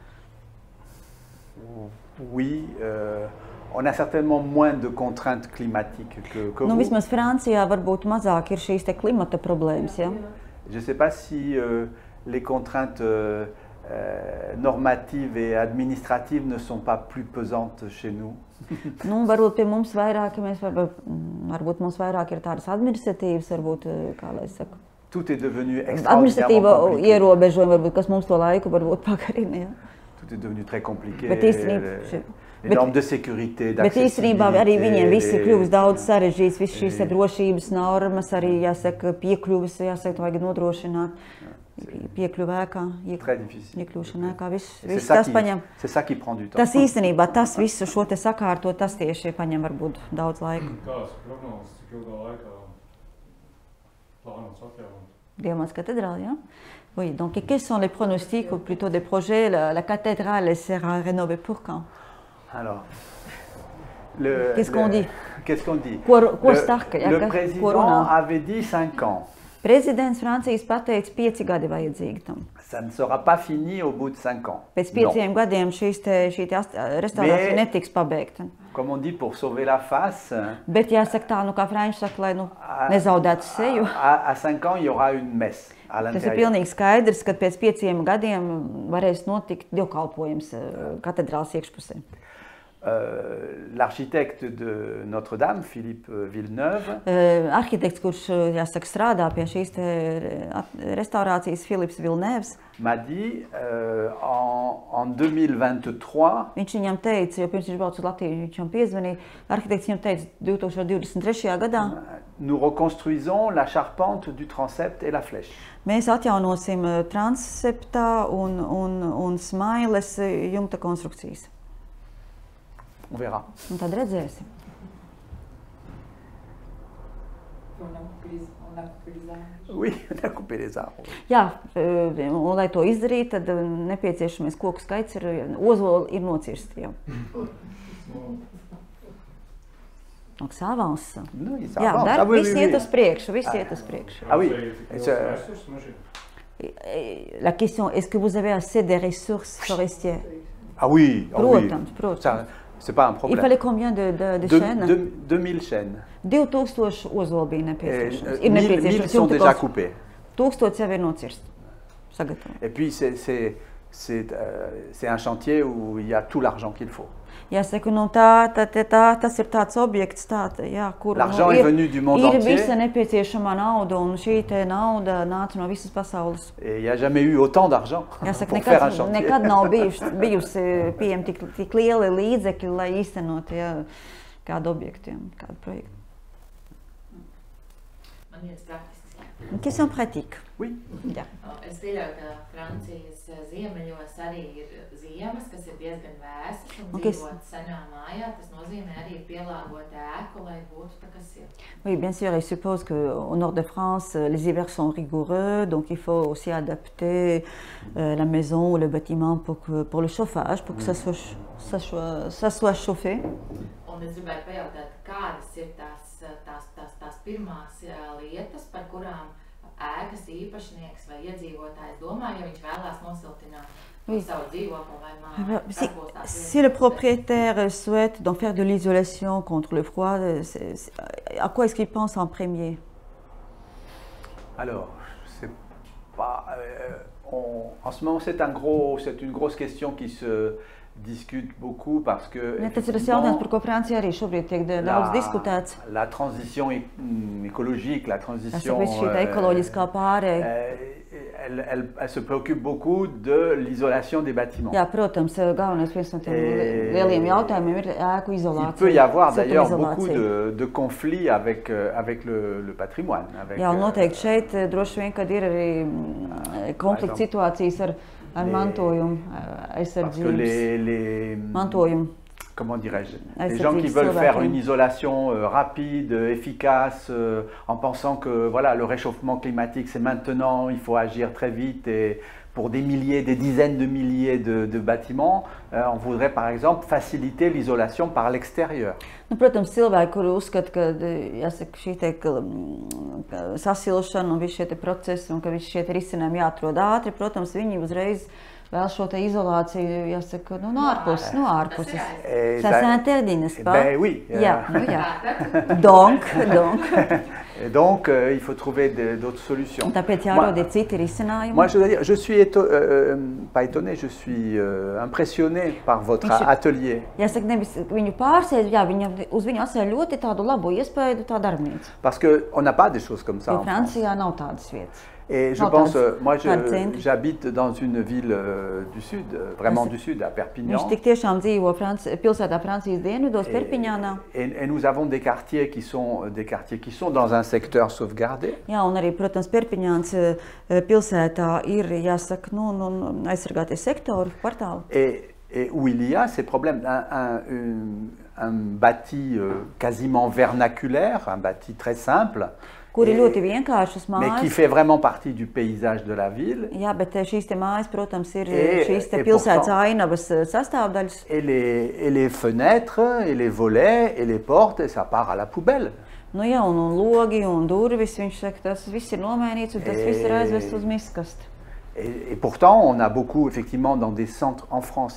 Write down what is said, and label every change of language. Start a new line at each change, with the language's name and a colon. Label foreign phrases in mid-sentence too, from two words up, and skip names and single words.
French: Oui, on a certainement moins de contraintes climatiques que vous.
Latvian: Vismaz Francijā varbūt mazāk ir šīs te klimata problēmas, ja?
French: Je ne sais pas si les contraintes normatives et administratives ne sont pas plus pesantes chez nous.
Latvian: Varbūt pie mums vairāk, varbūt mums vairāk ir tādas administratīvas, varbūt, kā lai saka.
French: Tout est devenu extraordinairement compliqué.
Latvian: Ierobežojumi, varbūt, kas mums to laiku varbūt pagarina, ja?
French: Tout est devenu très compliqué. Les normes de sécurité, d'accessibilité.
Latvian: Bet īstenībā arī viņiem viss ir kļuvis daudz sarežģīts, viss šīs drošības normas, arī, jāsaka, piekļuvis, jāsaka, vajag nodrošināt. Piekļuva ēkā, iekļūšana ēkā, viss tas paņem.
French: C'est ça qui prend du temps.
Latvian: Tas īstenībā, tas visu šo te sakārtot, tas tieši paņem varbūt daudz laika. Kādas prognozes, cik ilgā laikā plānots atjaunot? Dievmātes cathédrale, jā?
French: Oui, donc quels sont les pronostics ou plutôt des projets? La cathédrale sera rénovée pour quand? Alors, qu'est-ce qu'on dit? Qu'est-ce qu'on dit? Le président avait dit 5 ans.
Latvian: Prezidents Francijas pateica 5 gadi vajadzīgi tam.
French: Ça ne sera pas fini au bout de 5 ans.
Latvian: Pēc 5 gadiem šī restaurācija netiks pabeigta.
French: Comme on dit, pour sauver la face.
Latvian: Bet jāsaka tā, kā franči saka, lai nezaudētu seju.
French: À 5 ans, il y aura une messe à l'intérieur.
Latvian: Tas ir pilnīgi skaidrs, ka pēc 5 gadiem varēs notikt dievkalpojums katedrāles iekšpusē.
French: l'architecte de Notre-Dame, Philippe Villeneuve,
Latvian: Arhitekts, kurš, jāsaka, strādā pie šīs te restaurācijas, Filips Villeneuves,
French: m'a dit en 2023,
Latvian: viņš viņam teica, jo pirms viņš brauca uz Latviju, viņš viņam piezvanīja, arhitekts viņam teica 2023. gadā,
French: nous reconstruisons la charpente du transept et la flèche.
Latvian: mēs atjaunosim transeptā un smailes jumta konstrukcijas.
French: On verra.
Latvian: Un tad redzēsim.
French: Oui, on a coupé les arbres.
Latvian: Jā, un lai to izdarītu, tad nepieciešamais koku skaits ir, ozoli ir nocirsti jau.
French: Donc ça avance. Non, ça
Latvian: Jā,
French: avance.
Latvian: darb,
French: Ah oui,
Latvian: viss
French: oui,
Latvian: iet
French: oui.
Latvian: uz priekšu, viss iet uz priekšu.
French: Ah oui. La question, est-ce que vous avez assez de ressources forestières? Ah oui, ah oui.
Latvian: Protams, protams.
French: Ça, c'est pas un Il problème. fallait combien de chaînes? 2000 chaînes.
Latvian: 2000 ozoli bija nepieciešams. Ir 1000 nepieciešams
French: sont
Latvian: jumta
French: déjà
Latvian: konstrukcijas.
French: coupés.
Latvian: 1000 jau ir nocirsti. Sagatavot.
French: Et puis c'est un chantier où il y a tout l'argent qu'il faut.
Latvian: Jāsaka, nu tas ir tāds objekts, jā, kur
French: L'argent est venu du monde
Latvian: ir
French: entier.
Latvian: visa nepieciešamā nauda, un šī te nauda nāca no visas pasaules.
French: Et il n'y a jamais eu autant d'argent
Latvian: Jāsaka,
French: pour faire un
Latvian: nekad,
French: chantier.
Latvian: nekad nav bijusi pieejami tik lieli līdzekļi, lai īstenot kādu objektu, kādu projektu. Man viens praktisks.
French: Question pratique. Oui.
Latvian: Jā. Es pieļauju, ka Francijas ziemeļos arī ir ziemas, kas ir diezgan vēsas un dzīvot senā mājā. Tas nozīmē arī pielāgot ēku, lai būtu tā kā silta.
French: Oui, bien sûr, je suppose qu'au nord de France, les hivers sont rigoureux, donc il faut aussi adapter la maison ou le bâtiment pour le chauffage, pour que ça soit chauffé.
Latvian: Un es gribētu pajautāt, kādas ir tās pirmās lietas, par kurām ēkas īpašnieks vai iedzīvotājs domā, ja viņš vēlās nosiltināt savu dzīvokli vai māju.
French: Si le propriétaire souhaite donc faire de l'isolation contre le froid, à quoi est-ce qu'il pense en premier? Alors, c'est pas. En ce moment, c'est une grosse question qui se discute beaucoup parce que
Latvian: Tas ir tas jautājums, par ko Francijā arī šobrīd tiek daudz diskutēts.
French: La transition écologique, la transition
Latvian: ekoloģiskā pārēja.
French: Elle se préoccupe beaucoup de l'isolation des bâtiments.
Latvian: Jā, protams, galvenais viens no tiem lieliem jautājumiem ir ēku izolācija.
French: Il peut y avoir d'ailleurs beaucoup de conflits avec le patrimoine.
Latvian: Jā, noteikti šeit droši vien, kad ir arī konflikts situācijas ar mantojumu aizsardzības mantojumu.
French: Comment dirais-je, les gens qui veulent faire une isolation rapide, efficace, en pensant que voilà, le réchauffement climatique c'est maintenant, il faut agir très vite et pour des milliers, des dizaines de milliers de bâtiments, on voudrait par exemple faciliter l'isolation par l'extérieur.
Latvian: Nu, protams, cilvēki, kuri uzskata, ka jāsaka, šī te sasilšana un visi šie te procesi un ka visi šie te risinājumi jāatrod ātri, protams, viņi uzreiz vēl šo te izolāciju, jāsaka, no ārpuses.
French: Ça s'interdit, n'est-ce pas? Ben oui.
Latvian: Jā, nu jā.
French: Donc. Donc, il faut trouver d'autres solutions.
Latvian: Tāpēc jārod ir citi risinājumi.
French: Moi, je dois dire, je suis pas étonné, je suis impressionné par votre atelier.
Latvian: Jāsaka, nevis viņu pārsteidz, jā, uz viņu atstāja ļoti tādu labu iespēju, tā darbnīca.
French: Parce qu'on n'a pas des choses comme ça.
Latvian: Jo Francijā nav tādas vietas.
French: Et je pense, moi j'habite dans une ville du sud, vraiment du sud, à Perpignan.
Latvian: Viņš tik tiešām dzīvo pilsētā Francijas dienvidos, Perpiņānā.
French: Et nous avons des quartiers qui sont dans un secteur sauvegardé.
Latvian: Jā, un arī, protams, Perpiņāns pilsētā ir, jāsaka, aizsargātie sektori, kvartāli.
French: Et où il y a ces problèmes, un bâti quasiment vernaculaire, un bâti très simple. Mais qui fait vraiment partie du paysage de la ville.
Latvian: Jā, bet šīs te mājas, protams, ir šīs te pilsētas ainavas sastāvdaļas.
French: Et les fenêtres, et les volets, et les portes, et ça part à la poubelle.
Latvian: Nu jā, un logi, un durvis, viņš saka, tas viss ir nomainīts, un tas viss ir aizvests uz miskastu.
French: Et pourtant, on a beaucoup, effectivement, dans des centres en France.